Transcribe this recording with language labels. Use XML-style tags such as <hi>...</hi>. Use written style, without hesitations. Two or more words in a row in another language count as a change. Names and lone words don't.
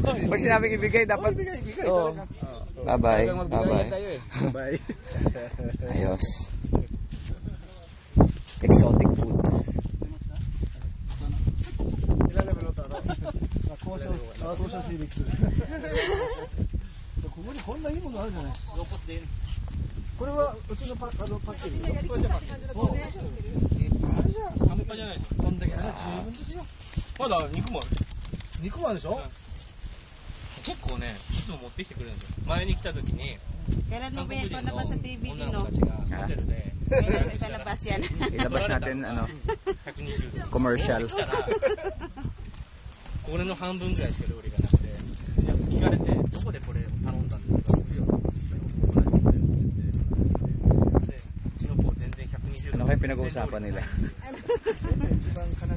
<tl>Pag sinabing ibigay, dapat...</tl> <en>Oh. Bye-bye. Bye-bye. Bye. Ayos. Exotic food.</en> <tl>Ako sa civic.</tl> <ja>ここにこんないいものあるじゃない。これはうちのパッケージ。これじゃパッケージ。半端じゃないですか。こんだけ十分ですよ。まだ肉もある。肉もあるでしょ。結構ね、いつも持ってきてくれるんですよ。前に来た時に。</ja> <tl>Kailan mo ba yan palabas sa TV din, no? Hotel de. Kailan may palabas yan? Ilabas natin, ano, commercial.</tl> <ja>これの半分ぐらいしか料理がなくて、聞かれて、どこでこれ頼んだんですかって言うと、同じホテルで、うちの子全然120</ja> <tl>Ano kayo pinag-uusapan nila?</tl>